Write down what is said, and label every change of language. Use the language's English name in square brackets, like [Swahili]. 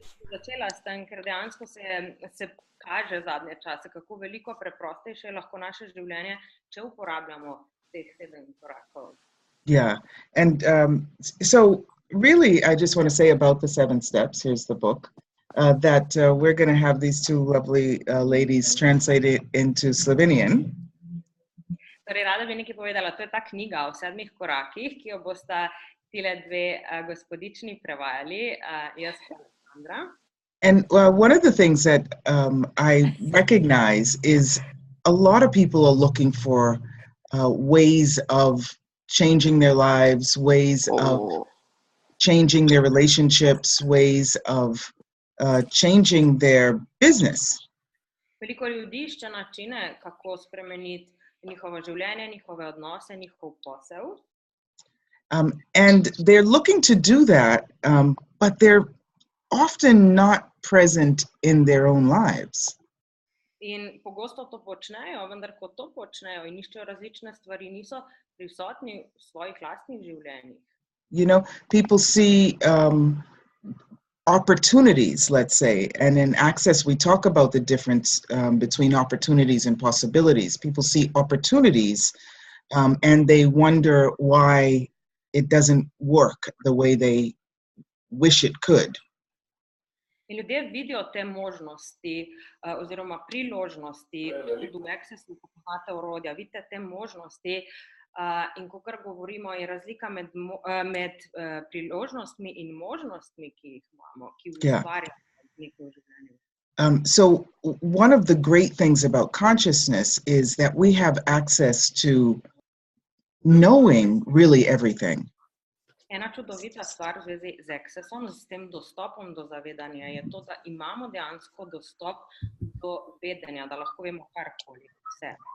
[Slovenian] Začela s tem, ker dejansko se kaže zadnje čase, kako veliko preprostejše je lahko naše življenje, če uporabljamo teh 7 korakov. [English] Yeah, and so really, I just want to say about the 7 steps. Here's the book. That we're going to have these 2 lovely ladies translate it into Slovenian. [Slovenian] Torej, rada bi nekaj povedala. To je ta knjiga o 7 korakih, ki jo bosta tile 2 gospodični prevajali, jaz pa Aleksandra. [English] And one of the things that I recognize is a lot of people are looking for ways of changing their lives, ways of changing their relationships, ways of changing their business. [Slovenian] Veliko ljudi išče načine, kako spremeniti njihovo življenje, njihove odnose, njihov posel. [English] And they're looking to do that, but they're often not present in their own lives. [Slovenian] In pogosto to počnejo, vendar ko to počnejo in iščejo različne stvari, niso prisotni v svojih lastnih življenjih. [English] You know, people see opportunities, let's say, and in Access we talk about the difference between opportunities and possibilities. People see opportunities and they wonder why it doesn't work the way they wish it could. [Slovenian] In ljudje vidijo te možnosti oziroma priložnosti, tudi v Accessu poznate orodja, vidite te možnosti in kakor govorimo, je razlika med priložnostmi in možnostmi, ki jih imamo, ki ustvarjamo v nekem življenju. [English] So one of the great things about consciousness is that we have access to knowing really everything. [Slovenian] Ena čudovita stvar v zvezi z Accessom, s tem dostopom do zavedanja, je to, da imamo dejansko dostop do vedenja, da lahko vemo karkoli, vse.